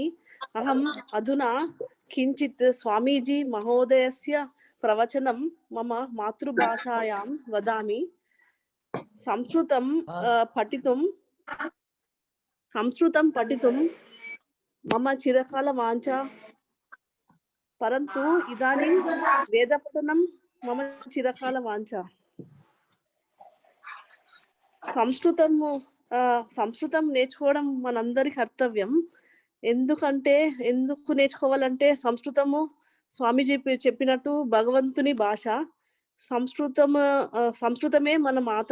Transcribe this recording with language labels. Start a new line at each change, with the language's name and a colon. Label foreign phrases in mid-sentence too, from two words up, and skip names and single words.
Sanskrit: अहम अधुना किंचित् स्वामीजी महोदयस्य प्रवचनं मम मातृभाषायां वदामि। संस्कृतं पठितुं मम चिरकाल वाञ्छा, परन्तु इदानीं वेदपठनं मम चिरकाल वाञ्छा।
Telugu: సంస్కృతం నేర్చుకోవడం మనందరి కర్తవ్యం. ఎందుకు నేర్చుకోవాలంటే సంస్కృతము స్వామీజీ చెప్పినట్టు భగవంతుని భాష. సంస్కృతమే మన మాత.